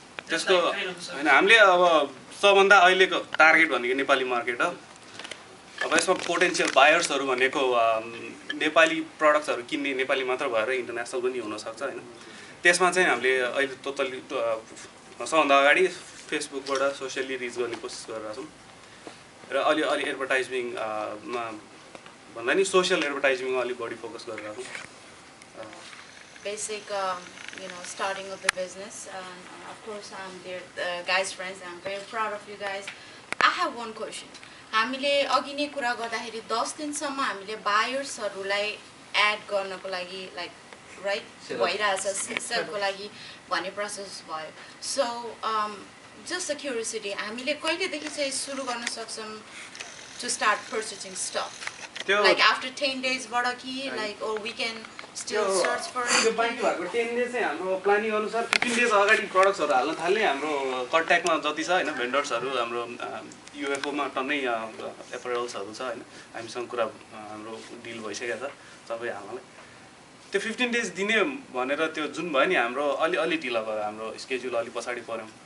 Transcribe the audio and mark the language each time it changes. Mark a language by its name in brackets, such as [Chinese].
[Nepali] त्यसको हैन हामीले अब सबभन्दा अहिलेको टार्गेट भनेको नेपाली मार्केट हो अब यसमा पोटेन्शियल बायर्सहरु भनेको नेपाली प्रडक्ट्सहरु किन्ने नेपाली मात्र भएर इन्टरनेशनल पनि हुन सक्छ हैन त्यसमा चाहिँ हामीले अहिले टोटली सबभन्दा अगाडि फेसबुकबाट सोशली रिच गर्ने कोसिस गरिरहेका छौं र अलि एडभर्टाइजिङमा भन्दा नि सोसियल एडभर्टाइजिङमा अलि बढी फोकस गरेर [English] basic, starting of the business. Of course, I'm their guys' friends. I'm very proud of you guys. I have one question. [Nepali] हामीले अघि नै कुरा गर्दाखेरि 10 दिनसम्म हामीले बायर्सहरूलाई एड गर्नको लागि लाइक राइट भइरहेछ सेलको लागि भन्ने प्रोसेस भयो. [English] so just a curiosity, [Nepali] हामीले कहिलेदेखि चाहिँ सुरु गर्न सक्छौँ [English] To start purchasing stuff? Like after 10 days [Nepali] बाट कि [English] like or we can still search for it? [Nepali] त्यो बाँकी भएको 10 डेज चाहिँ हाम्रो प्लानिङ अनुसार 15 डेज अगाडि प्रडक्ट्सहरू हाल्न थाल्ने. हाम्रो कन्ट्याक्टमा जति छ हैन भेन्डर्सहरू हाम्रो युएफओमा टन्नै एपरल्सहरू छ हैन, हामीसँग कुरा हाम्रो डिल भइसकेको छ सबै हाल्नलाई. त्यो 15 डेज दिने भनेर त्यो जुन भयो नि हाम्रो अलि ढिला भयो, हाम्रो स्केड्युल अलि पछाडि पर्यो.